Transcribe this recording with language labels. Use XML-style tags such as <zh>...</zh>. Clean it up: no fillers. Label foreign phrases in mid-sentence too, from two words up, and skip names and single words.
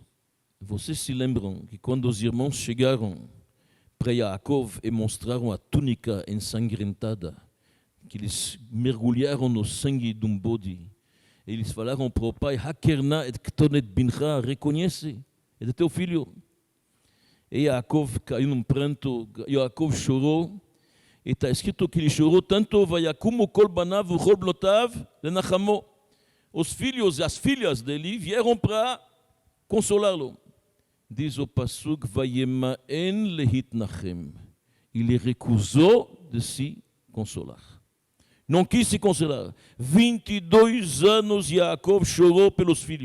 <pt>Vocês se lembram que quando os irmãos chegaram para Yaakov e mostraram a túnica ensangrentada, que eles mergulharam no sangue de um bode, eles falaram para o pai,</pt> <he>הכר נא את כתנת בנך,</he> <pt>reconhece, é de teu filho. E Yaakov caiu num pranto, Yaakov chorou, e está escrito que ele chorou tanto,</pt> <he>ויקמו כל בניו וכל בנתיו לנחמו.</he> <pt>Os filhos e as filhas dele vieram para consolá-lo. Diz o Pasuk,</pt> <he>וימאן להתנחם.</he> <pt>Ele recusou de se consolar. Não quis se consolar. 22 anos Jacob chorou pelos filhos.</pt>